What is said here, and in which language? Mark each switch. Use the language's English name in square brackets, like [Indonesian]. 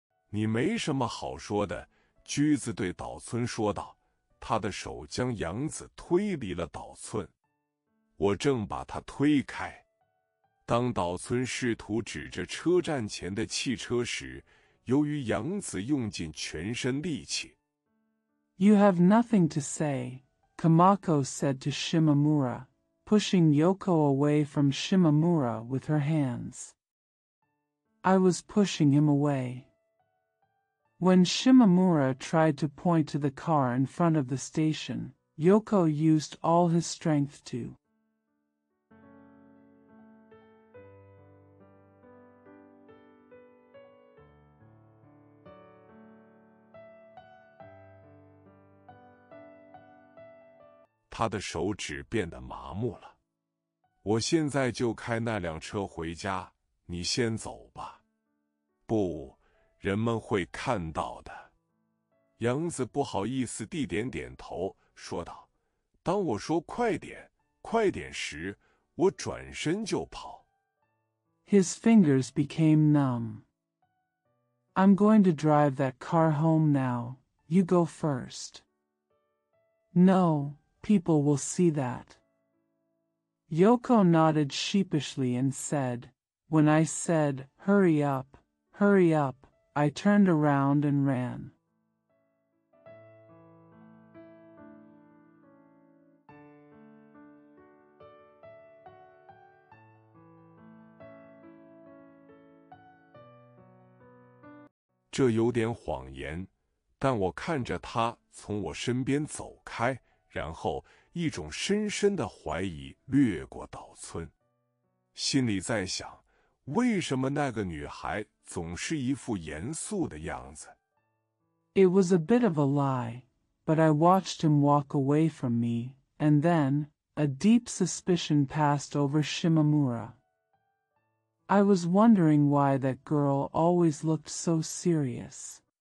[Chinese] 你没什么好说的，驹子对岛村说道。他的手将杨子推离了岛村。我正把他推开。当岛村试图指着车站前的汽车时，由于杨子用尽全身力气。 [English] "You have nothing to say," Kamako said to Shimamura, pushing Yoko away from Shimamura with her hands. "I was pushing him away." When Shimamura tried to point to the car in front of the station, Yoko used all his strength to. [Chinese] 他的手指变得麻木了。我现在就开那辆车回家，你先走吧。不，人们会看到的。杨子不好意思地点点头，说道：“当我说快点，快点时，我转身就跑。” [English] His fingers became numb. "I'm going to drive that car home now, you go first." "No, people will see that." Yoko nodded sheepishly and said, "When I said, hurry up, I turned around and ran." [Chinese] 这有点谎言，但我看着他从我身边走开，然后一种深深的怀疑掠过岛村，心里在想，为什么那个女孩总是一副严肃的样子。 [English] It was a bit of a lie, but I watched him walk away from me, and then, a deep suspicion passed over Shimamura. I was wondering why that girl always looked so serious.